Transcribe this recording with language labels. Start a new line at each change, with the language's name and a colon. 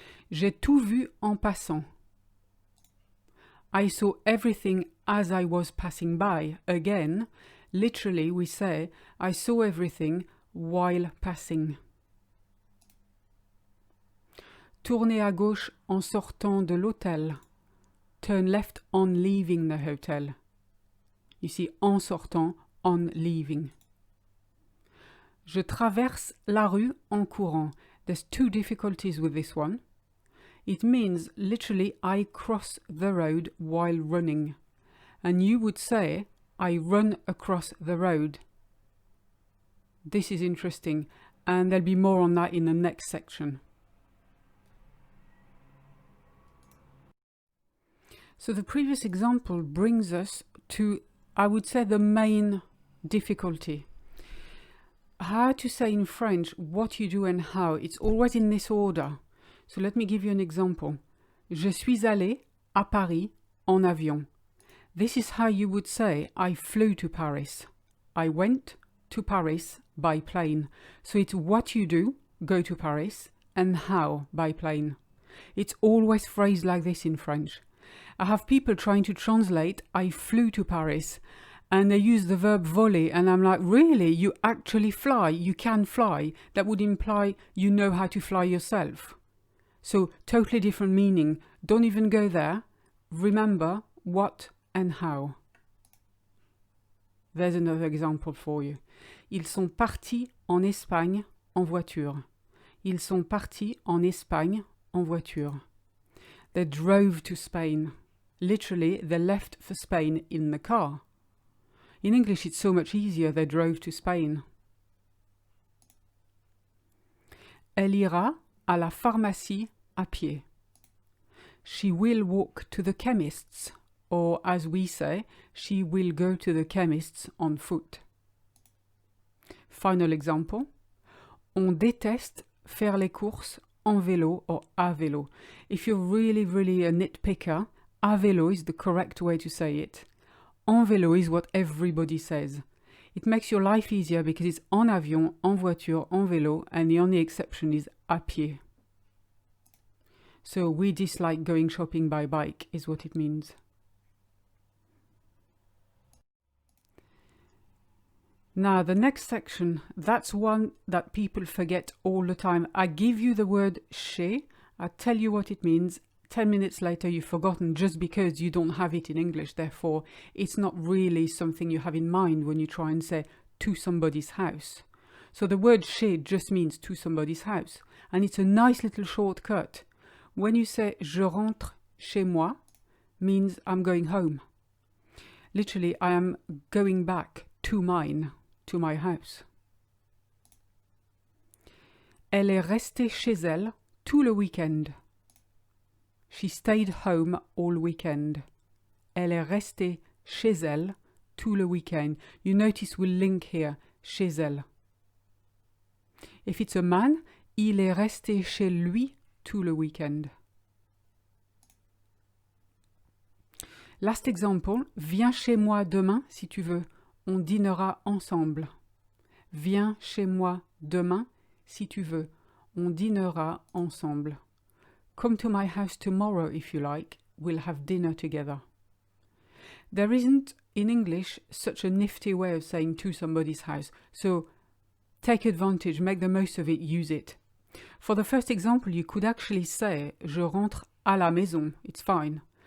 French: J'ai tout vu en passant.
English: I saw everything as I was passing by. Again, literally we say, I saw everything while passing.
French: Tournez à gauche en sortant de l'hôtel.
English: Turn left on leaving the hotel. You see,
French: en sortant,
English: on leaving.
French: Je traverse la rue en courant.
English: There's two difficulties with this one. It means literally I cross the road while running. And you would say, I run across the road. This is interesting, and there'll be more on that in the next section. So the previous example brings us to, I would say, the main difficulty. How to say in French what you do and how. It's always in this order. So let me give you an example.
French: Je suis allé à Paris en avion.
English: This is how you would say I flew to Paris. I went to Paris by plane. So it's what you do, go to Paris, and how, by plane. It's always phrased like this in French. I have people trying to translate I flew to Paris, and they use the verb voler, and I'm like, really? You actually fly? You can fly? That would imply you know how to fly yourself. So totally different meaning. Don't even go there. Remember what and how. There's another example for you.
French: Ils sont partis en Espagne en voiture. Ils sont partis en Espagne en voiture.
English: They drove to Spain. Literally, they left for Spain in the car. In English, it's so much easier. They drove to Spain.
French: Elle ira à la pharmacie à pied.
English: She will walk to the chemist's, or as we say, she will go to the chemist's on foot. Final example.
French: On déteste faire les courses en vélo or à vélo.
English: If you're really a nitpicker, à vélo is the correct way to say it. En vélo is what everybody says. It makes your life easier because it's
French: en avion, en voiture, en vélo,
English: and the only exception is à pied. So we dislike going shopping by bike is what it means. Now the next section, that's one that people forget all the time. I give you the word chez, I tell you what it means, 10 minutes later you've forgotten just because you don't have it in English. Therefore, it's not really something you have in mind when you try and say to somebody's house. So the word chez just means to somebody's house. And it's a nice little shortcut. When you say
French: je rentre chez moi,
English: means I'm going home. Literally, I am going back to mine, to my house.
French: Elle est restée chez elle tout le week-end.
English: She stayed home all weekend.
French: Elle est restée chez elle tout le week-end.
English: You notice we'll link here,
French: chez elle.
English: If it's a man,
French: il est resté chez lui tout le week-end. Last example, viens chez moi demain si tu veux. On dînera ensemble. Viens chez moi demain si tu veux. On dînera ensemble.
English: Come to my house tomorrow if you like. We'll have dinner together. There isn't in English such a nifty way of saying to somebody's house. So take advantage, make the most of it, use it. For the first example, you could actually say
French: je rentre à la maison.
English: It's fine.